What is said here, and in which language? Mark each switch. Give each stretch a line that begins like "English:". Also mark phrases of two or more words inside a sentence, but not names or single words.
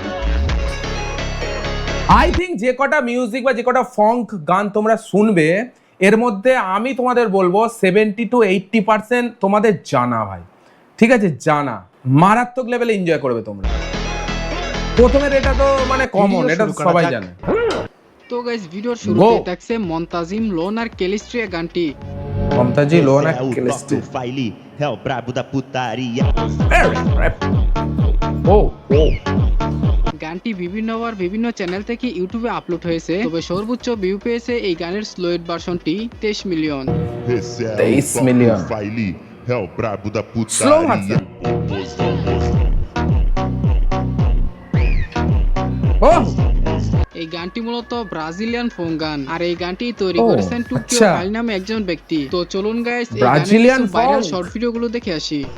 English: I think
Bangla: যে কটা মিউজিক বা যে কটা ফঙ্ক গান তোমরা শুনবে, এর মধ্যে আমি তোমাদের বলবো 70 to 80% তোমাদের জানা ভাই। ঠিক আছে, জানা মারাত্মক লেভেলে এনজয় করবে তোমরা। প্রথমের এটা তো মানে কমন, এটা তো সবাই জানে। তো গাইস, ভিডিওর শুরুতে থাকছে মন্তাজিম লোন আর কেলিস্ট্রিয়া গানটি। মমতাজি লোন আর কেলিস্ট্রি
Portuguese: é o brabo da putaria. ও ও
Bangla: গানটি বিভিন্ন চ্যানেল থেকে ইউটিউবে আপলোড হয়েছে, তবে সর্বোচ্চ ভিউ পেয়েছে এই গানের
English: slowed version
Bangla: 23 মিলিয়ন।
Portuguese: Esse é 23 o milhões. Faili, é o brabo da
Bangla: স্লো
Portuguese: putaria.
Bangla: ভার্সন। ও এই গানটি মূলত ব্রাজিলিয়ান ফোক গান, আর এই গানটি তৈরি ও, করেছেন টুকিও আচ্ছা। ফাইল নামে একজন ব্যক্তি। তো চলুন গাইস, এই ব্রাজিলিয়ান গানের ভাইরাল ফোক। শর্ট ভিডিওগুলো দেখে আসি।